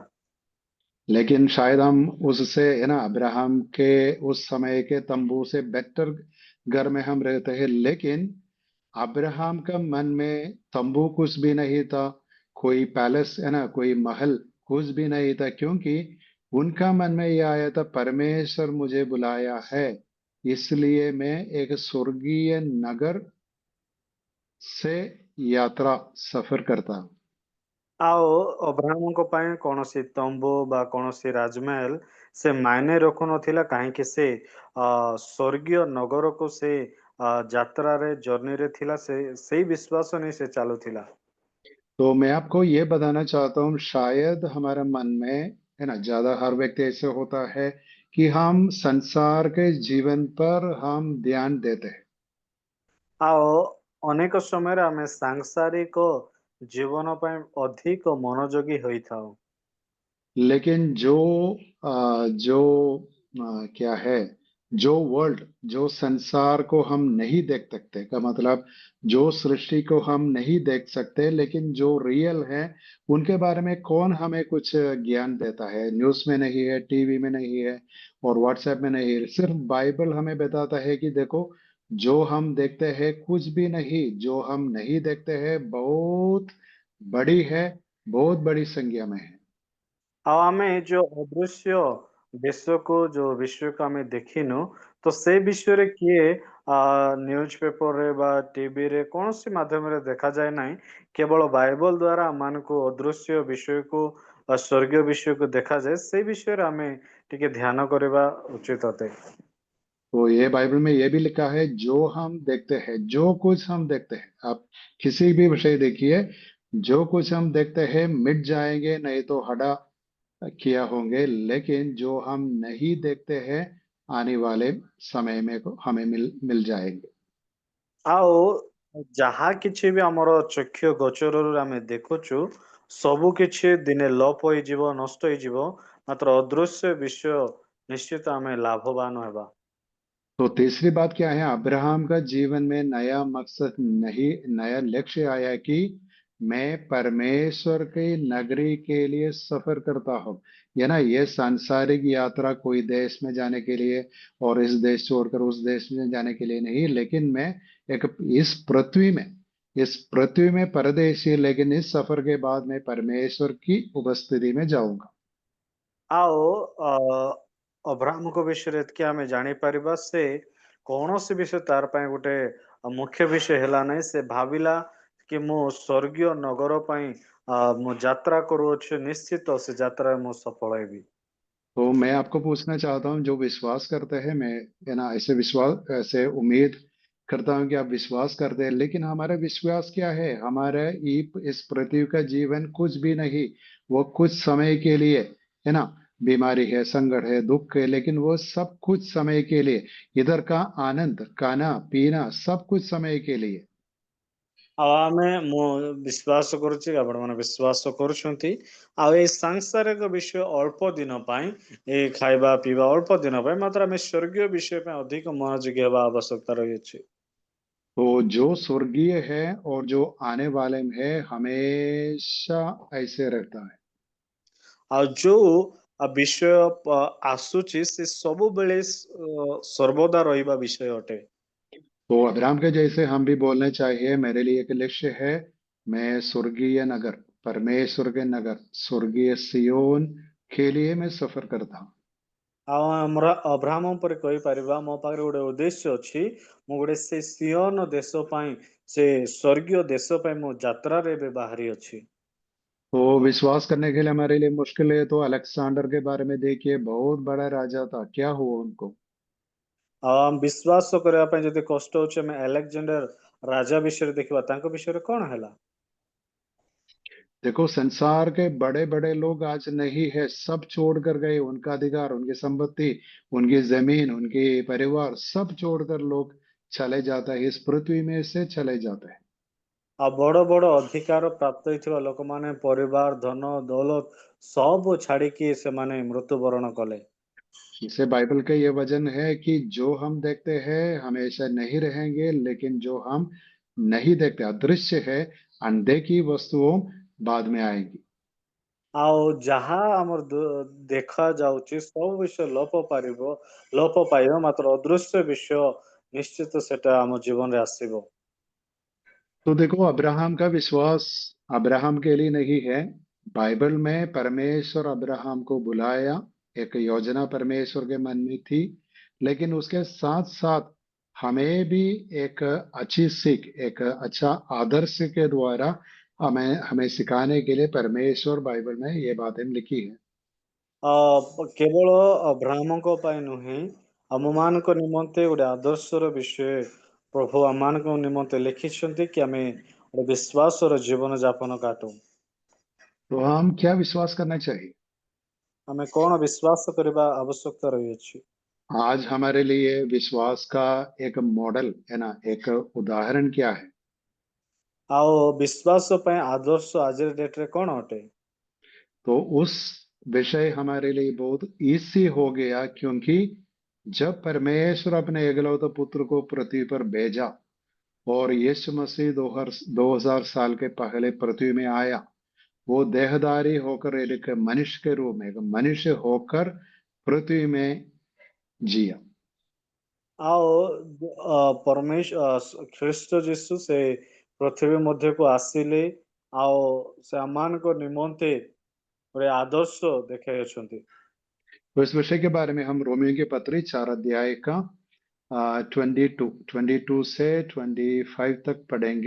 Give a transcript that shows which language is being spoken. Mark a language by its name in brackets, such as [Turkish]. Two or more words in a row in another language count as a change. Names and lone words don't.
[Hindi] लेकिन शायद हम उससे, है ना, अब्राहम के उस समय के तंबू से बेटर घर में हम रहते हैं, लेकिन अब्राहम का मन में तंबू कुछ भी नहीं था, कोई पैलेस, है ना, कोई महल कुछ भी नहीं था, क्योंकि उनका मन में यह आया था, परमेश्वर मुझे बुलाया है, इसलिए मैं एक स्वर्गीय नगर से यात्रा सफर करता हूँ। [Odia] ଆଉ ଅବ୍ରାହ୍ମଙ୍କ ପାଇଁ କୌଣସି ତମ୍ବୁ ବା କୌଣସି ରାଜମହଲ ସେ ମାୟନେ ରଖୁନଥିଲା, କାହିଁକି ସେ ସ୍ୱର୍ଗୀୟ ନଗରକୁ ସେ ଯାତ୍ରାରେ ଜର୍ଣ୍ଣିରେ ଥିଲା, ସେଇ ବିଶ୍ୱାସ ନେଇ ସେ ଚାଲୁଥିଲା। [Hindi] तो मैं आपको ये बताना चाहता हूँ, शायद हमारे मन में है ना, ज्यादा हर व्यक्ति ऐसे होता है कि हम संसार के जीवन पर हम ध्यान देते हैं, [Odia] ଆଉ ଅନେକ ସମୟରେ ଆମେ ସାଂସାରିକ ଜୀବନ ପାଇଁ ଅଧିକ ମନୋଯୋଗୀ ହୋଇଥାଉ। [Hindi] लेकिन क्या है, जो वर्ल्ड, जो संसार को हम नहीं देख सकते, का मतलब जो सृष्टि को हम नहीं देख सकते, लेकिन जो रियल है उनके बारे में कौन हमें कुछ ज्ञान देता है? न्यूज़ में नहीं है, टीवी में नहीं है, और व्हाट्सएप में नहीं है। सिर्फ बाइबल हमें बताता है कि देखो, जो हम देखते हैं कुछ भी नहीं, जो हम नहीं देखते हैं बहुत बड़ी है, बहुत बड़ी संख्या में है। [Odia] ଆଉ ଆମେ ଯୋଉ ଅଦୃଶ୍ୟ ବିଶ୍ୱକୁ, ଯୋଉ ବିଶ୍ୱକୁ ଆମେ ଦେଖିନୁ, ତ ସେ ବିଷୟରେ କିଏ ନ୍ୟୁଜ ପେପରରେ ବା ଟିଭିରେ କୌଣସି ମାଧ୍ୟମରେ ଦେଖାଯାଏ ନାହିଁ। କେବଳ ବାଇବଲ ଦ୍ଵାରା ଆମମାନଙ୍କୁ ଅଦୃଶ୍ୟ ବିଷୟକୁ ବା ସ୍ୱର୍ଗୀୟ ବିଷୟକୁ ଦେଖାଯାଏ। ସେଇ ବିଷୟରେ ଆମେ ଟିକେ ଧ୍ୟାନ କରିବା ଉଚିତ ଅଟେ। [Hindi] तो ये बाइबल में ये भी लिखा है, जो हम देखते हैं, जो कुछ हम देखते हैं, आप किसी भी विषय देखिए, जो कुछ हम देखते हैं मिट जाएंगे, नहीं तो हटा किया होंगे, लेकिन जो हम नहीं देखते हैं आने वाले समय में को हमें मिल जाएंगे। [Odia] ଆଉ ଯାହା କିଛି ବି ଆମର ଚକ୍ଷୁ ଗୋଚରରୁ ଆମେ ଦେଖୁଛୁ, ସବୁ କିଛି ଦିନେ ଲୋପ ହୋଇଯିବ, ନଷ୍ଟ ହେଇଯିବ, ମାତ୍ର ଅଦୃଶ୍ୟ ବିଷୟ ନିଶ୍ଚିତ ଆମେ ଲାଭବାନ ହେବା। [Hindi] तो तीसरी बात क्या है, अब्राहम का जीवन में नया मकसद नहीं, नया लक्ष्य आया कि मैं परमेश्वर की नगरी के लिए सफर करता हूँ। ये ना, ये सांसारिक यात्रा कोई देश में जाने के लिए और इस देश छोड़कर उस देश में जाने के लिए नहीं, लेकिन मैं एक इस पृथ्वी में परदेशी, लेकिन इस सफर के बाद मैं परमेश्वर की उपस्थिति में जाऊंगा। [Odia] ଆଉ ଅବ୍ରାହ୍ମଙ୍କ ବିଷୟରେ ଏତିକି ଆମେ ଜାଣିପାରିବା, ସେ କୌଣସି ବିଷୟ ତାର ପାଇଁ ଗୋଟେ ମୁଖ୍ୟ ବିଷୟ ହେଲା ନାହିଁ। ସେ ଭାବିଲା କି ମୁଁ ସ୍ୱର୍ଗୀୟ ନଗର ପାଇଁ ମୁଁ ଯାତ୍ରା କରୁଅଛି, ନିଶ୍ଚିତ ସେ ଯାତ୍ରାରେ ମୁଁ ସଫଳ ହେବି। [Hindi] तो मैं आपको पूछना चाहता हूँ, जो विश्वास करते हैं, मैं है ना, ऐसे उम्मीद करता हूँ कि आप विश्वास करते हैं, लेकिन हमारा विश्वास क्या है? हमारे इस पृथ्वी का जीवन कुछ भी नहीं, वो कुछ समय के लिए है ना। बीमारी है, संकट है, दुख है, लेकिन वो सब कुछ समय के लिए। इधर का आनंद, खाना पीना, सब कुछ समय के लिए। [Odia] ଆଉ ମୁଁ ବିଶ୍ୱାସ କରୁଛି, ଆପଣମାନେ ବିଶ୍ୱାସ କରୁଛନ୍ତି। ଆଉ ଏଇ ସାଂସାରିକ ବିଷୟ ଅଳ୍ପ ଦିନ ପାଇଁ, ଏଇ ଖାଇବା ପିଇବା ଅଳ୍ପ ଦିନ ପାଇଁ, ମାତ୍ର ଆମେ ସ୍ୱର୍ଗୀୟ ବିଷୟ ପାଇଁ ଅଧିକ ମନୋଯୋଗୀ ହେବା ଆବଶ୍ୟକତା ରହିଅଛି। [Hindi] तो जो स्वर्गीय है और जो आने वाले में है, हमेशा ऐसे रहता है। [Odia] ଆଉ ଯୋଉ ବିଷୟ ଆସୁଛି, ସେ ସବୁବେଳେ ସର୍ବଦା ରହିବା ବିଷୟ ଅଟେ। [Hindi] तो अब्राहम के जैसे हम भी बोलना चाहिए, मेरे लिए एक लक्ष्य है, मैं स्वर्गीय नगर, परमेश्वर के नगर, स्वर्गीय सियोन के लिए मैं सफर करता हूँ। [Odia] ଆଉ ଆମର ଅବ୍ରାହ୍ମ ଉପରେ କହିପାରିବା, ମୋ ପାଖରେ ଗୋଟେ ଉଦ୍ଦେଶ୍ୟ ଅଛି, ମୁଁ ଗୋଟେ ସେ ସିୟନ ଦେଶ ପାଇଁ, ସେ ସ୍ୱର୍ଗୀୟ ଦେଶ ପାଇଁ ମୁଁ ଯାତ୍ରାରେ ଏବେ ବାହାରି ଅଛି। [Hindi] तो विश्वास करने के लिए हमारे लिए मुश्किल है, तो अलेक्सांडर के बारे में देखिए, बहुत बड़ा राजा था, क्या हुआ उनको? [Odia] ବିଶ୍ୱାସ କରିବା ପାଇଁ ଯଦି କଷ୍ଟ ହଉଛି, ଆମେ ଆଲେକ୍ଜାଣ୍ଡର ରାଜା ବିଷୟରେ ଦେଖିବା, ତାଙ୍କ ବିଷୟରେ କଣ ହେଲା। [Hindi] देखो, संसार के बड़े बड़े लोग आज नहीं है, सब छोड़ कर गए, उनका अधिकार, उनकी संपत्ति, उनकी जमीन, उनके परिवार, सब छोड़कर लोग चले जाता है, इस पृथ्वी में से चले जाते हैं। [Odia] ଆଉ ବଡ ବଡ ଅଧିକାର ପ୍ରାପ୍ତ ହେଇଥିବା ଲୋକମାନେ ପରିବାର, ଧନ ଦୌଲତ ସବୁ ଛାଡିକି ସେମାନେ ମୃତ୍ୟୁବରଣ କଲେ। [Hindi] इसे बाइबल का ये वचन है कि जो हम देखते हैं हमेशा नहीं रहेंगे, लेकिन जो हम नहीं देखते, अदृश्य है, अनदेखी वस्तुओं बाद में आएंगी। [Odia] ଆଉ ଯାହା ଆମର ଦେଖା ଯାଉଛି, ସବୁ ବିଷୟ ଲୋପ ପାଇବ, ମାତ୍ର ଅଦୃଶ୍ୟ ବିଷୟ ନିଶ୍ଚିତ ସେଟା ଆମ ଜୀବନରେ ଆସିବ। [Hindi] तो देखो, अब्राहम का विश्वास अब्राहम के लिए नहीं है, बाइबल में परमेश्वर अब्राहम को बुलाया, एक योजना परमेश्वर के मन में थी, लेकिन उसके साथ साथ हमें भी एक अच्छी सीख, एक अच्छा आदर्श के द्वारा हमें हमें सिखाने के लिए परमेश्वर बाइबल में ये बातें लिखी है। [Odia] केवल अब्राहमଙ୍କ ପାଇଁ ନୁହେଁ, ଆମମାନଙ୍କ ନିମନ୍ତେ ଗୋଟେ ଆଦର୍ଶର ବିଷୟ ପ୍ରଭୁ ଆମମାନଙ୍କ ନିମନ୍ତେ ଲେଖିଛନ୍ତି କି ଆମେ ଗୋଟେ ବିଶ୍ୱାସର ଜୀବନ ଯାପନ କାଟୁ। [Hindi] तो हम क्या विश्वास करना चाहिए? [Odia] ଆମେ କଣ ବିଶ୍ୱାସ କରିବା ଆବଶ୍ୟକତା ରହିଅଛି। [Hindi] आज हमारे लिए विश्वास का एक मॉडल है ना, एक उदाहरण क्या है? [Odia] ଆଉ ବିଶ୍ୱାସ ପାଇଁ ଆଦର୍ଶ ଆଜିର ଡେଟରେ କଣ ଅଟେ? [Hindi] तो उस विषय हमारे लिए बहुत इजी हो गया, क्योंकि जब परमेश्वर अपने एकलौते पुत्र को पृथ्वी पर भेजा और यीशु मसीह 2000 साल के पहले पृथ्वी में आया, वो देहधारी होकर एक मनुष्य के रूप में, एक मनुष्य होकर पृथ्वी में जिया। [Odia] ଆଉ ଖ୍ରୀଷ୍ଟ ଯୀଶୁ ସେ ପୃଥିବୀ ମଧ୍ୟକୁ ଆସିଲେ ଆଉ ସେ ଆମମାନଙ୍କ ନିମନ୍ତେ ଗୋଟେ ଆଦର୍ଶ ଦେଖାଇଛନ୍ତି। [Hindi] तो इस विषय के बारे में हम रोमियो के पत्री 4 अध्याय का 22 से 25 तक पढ़ेंगे।